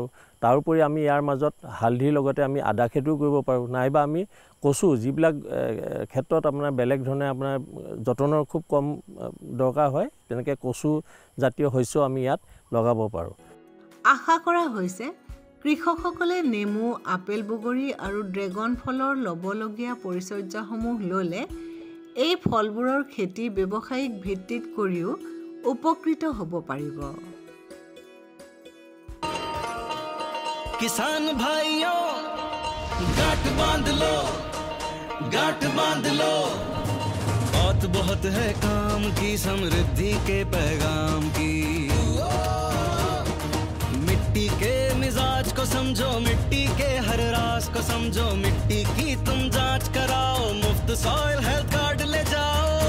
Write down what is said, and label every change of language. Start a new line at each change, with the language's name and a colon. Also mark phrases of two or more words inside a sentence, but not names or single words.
Assamese: তাৰোপৰি আমি ইয়াৰ মাজত হালধিৰ লগতে আমি আদা খেতিও কৰিব পাৰোঁ, নাইবা আমি কচু যিবিলাক ক্ষেত্ৰত আপোনাৰ বেলেগ ধৰণে আপোনাৰ যতনৰ খুব কম দৰকাৰ হয়, তেনেকৈ কচু জাতীয় শস্য আমি ইয়াত লগাব পাৰোঁ। আশা কৰা হৈছে কৃষকসকলে নেমু, আপেল, বগৰী আৰু ড্ৰেগন ফলৰ ল'বলগীয়া পৰিচৰ্যাসমূহ ল'লে এই ফলবোৰৰ খেতি ব্যৱসায়িক ভিত্তিত কৰিও উপকৃত হ'ব পাৰিব।
Hindi: किसान भाइयों गांठ बांध लो बहुत है काम की, समृद्धि के पैगाम की। मिट्टी के मिजाज को समझो, मिट्टी के हर राज को समझो, मिट्टी की तुम जांच कराओ, मुफ्त सॉइल हेल्थ कार्ड ले जाओ।